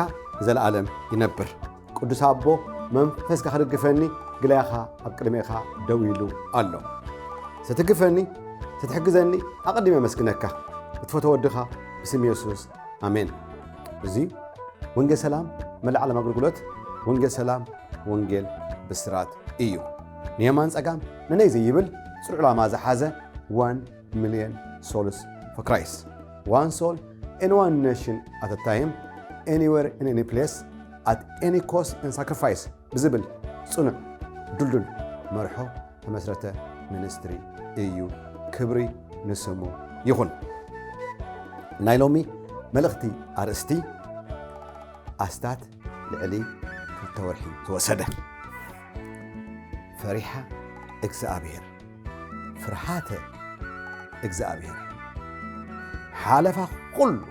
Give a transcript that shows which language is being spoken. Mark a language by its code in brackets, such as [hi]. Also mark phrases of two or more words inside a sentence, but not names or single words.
[ti] ዘለዓለም ይነብር። ቅዱስ አቦ መንፈስካ ክድግፈኒ ግላይኻ ኣብ ቅድሜኻ ደው ኢሉ ኣሎ። ስትግፈኒ ስትሕግዘኒ ኣቐዲመ መስግነካ እትፈትዎ ወድኻ ብስም ኢየሱስ ኣሜን። እዚ ወንጌል ሰላም መላእ ዓለም ኣገልግሎት ወንጌል ሰላም ወንጌል ብስራት እዩ። ንየማን ጸጋም ንነይ ዘይብል ጽኑዕ ዕላማ ዝሓዘ [en] 1 million souls for Christ. One soul in one nation at a time, anywhere in any place, at any cost and sacrifice. [ti] ብዝብል ጽኑዕ ዱልዱል መርሖ ተመስረተ ሚኒስትሪ እዩ። ክብሪ ንስሙ ይኹን። ናይ ሎሚ መልእኽቲ ኣርእስቲ ኣስታት ልዕሊ 2 ወርሒ ዝወሰደ ፈሪሓ እግዚአብሔር ፍርሃተ እግዚአብሔር ሓለፋ ኩሉ